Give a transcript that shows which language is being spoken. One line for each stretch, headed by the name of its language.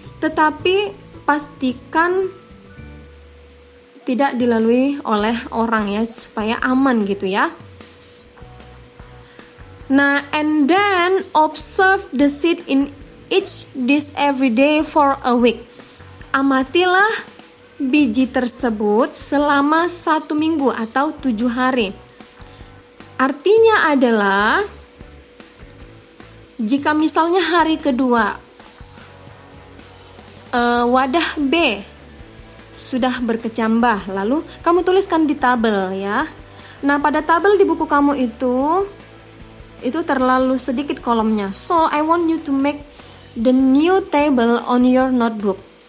Indonesian: Tetapi pastikan tidak dilalui oleh orang ya, supaya aman gitu ya.
English: Nah, and then observe the seed in each dish every day for a week.
Indonesian: Amatilah biji tersebut selama 1 minggu atau 7 hari. Artinya adalah jika misalnya hari kedua wadah B sudah berkecambah, lalu kamu tuliskan di tabel ya. Nah, pada tabel di buku kamu itu terlalu sedikit kolomnya.
English: So I want you to make the new table on your notebook.